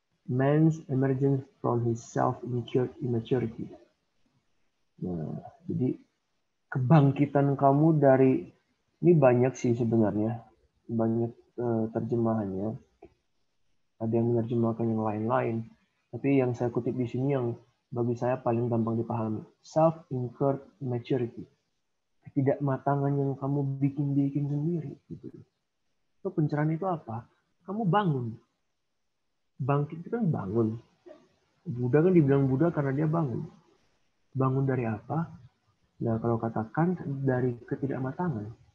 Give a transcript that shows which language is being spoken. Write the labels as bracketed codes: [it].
[en] Man's emergence from his self-immaturity. [id] Nah, jadi kebangkitan kamu dari, ini banyak sih sebenarnya, banyak terjemahannya. Ada yang menerjemahkan yang lain-lain. Tapi yang saya kutip di sini yang bagi saya paling gampang dipahami. [en] Self-incurred maturity. [id] Ketidakmatangan yang kamu bikin sendiri. Gitu. So, pencerahan itu apa? Kamu bangun. Bangkit itu kan bangun. Buddha kan dibilang Buddha karena dia bangun. Bangun dari apa? Nah, kalau katakan dari ketidakmatangan.